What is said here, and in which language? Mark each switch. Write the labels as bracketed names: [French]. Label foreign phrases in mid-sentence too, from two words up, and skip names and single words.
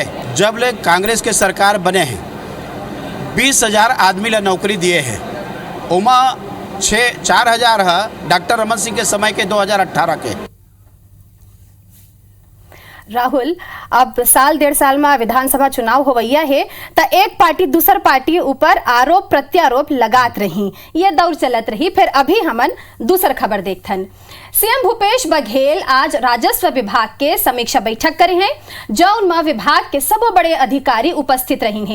[Chhattisgarhi] जब ले कांग्रेस के सरकार बने हैं 20,000 आदमी ला नौकरी दिए हैं, उमा 4,000 है डॉक्टर रमन सिंह के समय के 2018 के। राहुल, अब साल 1.5 साल में विधानसभा चुनाव होवैया है तो एक पार्टी दूसर पार्टी ऊपर आरोप प्रत्यारोप लगात रही, ये दौर चलत रही। फिर अभी हमन दूसर खबर देखथन। सीएम भूपेश बघेल आज राजस्व विभाग के समीक्षा बैठक करे हैं, जौन में विभाग के सब बड़े अधिकारी उपस्थित रही हैं।